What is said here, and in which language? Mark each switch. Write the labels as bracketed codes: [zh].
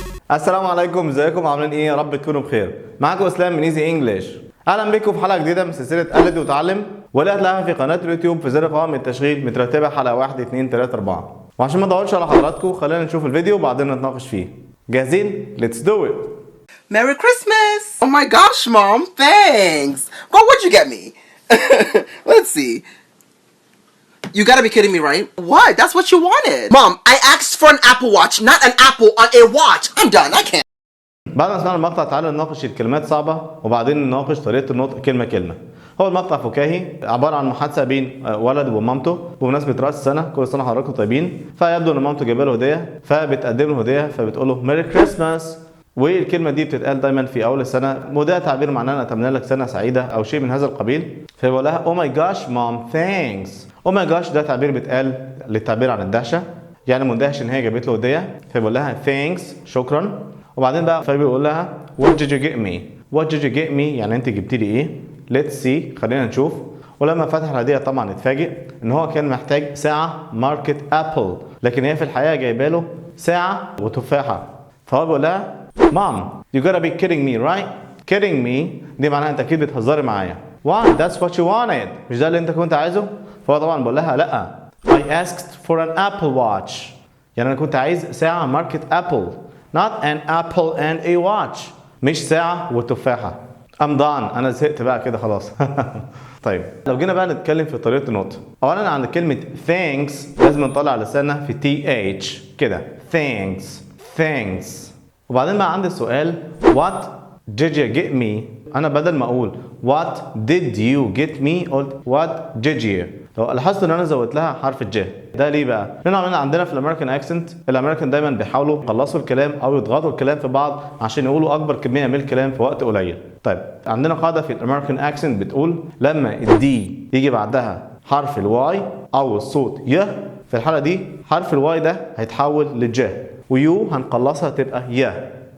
[ar] السلام عليكم، ازيكم عاملين ايه؟ يا رب تكونوا بخير. معاكم اسلام من ايزي انجلش. اهلا بكم في حلقة جديدة من سلسلة قلد وتعلم، واللي هتلاقيها في قناة اليوتيوب في زر قائمة التشغيل مترتبة حلقة 1 2 3 4. وعشان ما اطولش على حضراتكم خلينا نشوف الفيديو وبعدين نتناقش فيه. جاهزين؟ [en] Let's do it. Merry Christmas! Oh my gosh, Mom, thanks! Well, what'd you get me? Let's see. You gotta be kidding me, right? What? That's what you wanted. Mom, I asked for an Apple Watch, not an apple on a watch. I'm done, I can't. [ar] بعد ما سمعنا المقطع تعالوا نناقش الكلمات صعبة وبعدين نناقش طريقة النطق كلمة كلمة. هو المقطع فكاهي عبارة عن محادثة بين ولد ومامته بمناسبة رأس السنة، كل سنة حضراتكم طيبين. فيبدو ان مامته جايبه له هدية، فبتقدم له هدية فبتقول له ميري كريسماس. والكلمة دي بتتقال دايما في أول السنة، وده تعبير معناه أنا أتمنى لك سنة سعيدة أو شيء من هذا القبيل. فيقول لها أو ماي جاش مام ثانكس. أو ماي جاش ده تعبير بيتقال للتعبير عن الدهشة، يعني مندهش إن هي جابت له هدية. فيقول لها ثانكس شكرا. وبعدين بقى فبيقول لها [en] what did you get me. what did you get me [ar] يعني أنت جبت لي إيه؟ [en] let's see [ar] خلينا نشوف. ولما فتح الهدية طبعا اتفاجئ إن هو كان محتاج ساعة ماركة أبل، لكن هي في الحقيقة جايبه له ساعة وتفاحة. فهو بيقول لها [en] Mom, you gotta be kidding me, right? [ar] Kidding me دي معناها انت اكيد بتهزري معايا. [en] Why? That's what you wanted. [ar] مش ده اللي انت كنت عايزه؟ فهو طبعا بيقول لها لا. [en] I asked for an Apple Watch. [ar] يعني انا كنت عايز ساعة ماركة أبل. [en] Not an apple and a watch. [ar] مش ساعة وتفاحة. [en] I'm done. [ar] انا زهقت بقى كده خلاص. طيب لو جينا بقى نتكلم في طريقة النطق. اولا عند كلمة thanks لازم نطلع لساننا في TH كده. [en] Thanks. Thanks. [ar] وبعدين بقى عندي السؤال [en] what did you get me. [ar] انا بدل ما اقول [en] what did you get me [ar] قلت [en] what did you. [ar] لو لاحظت ان انا زودت لها حرف الج. ده ليه بقى؟ لان عندنا في الامريكان اكسنت الامريكان دايما بيحاولوا يخلصوا الكلام او يضغطوا الكلام في بعض عشان يقولوا اكبر كميه من الكلام في وقت قليل. طيب عندنا قاعده في الامريكان اكسنت بتقول لما الدي يجي بعدها حرف الواي او الصوت ي، في الحاله دي حرف الواي ده هيتحول لج، ويو هنقلصها تبقى يا.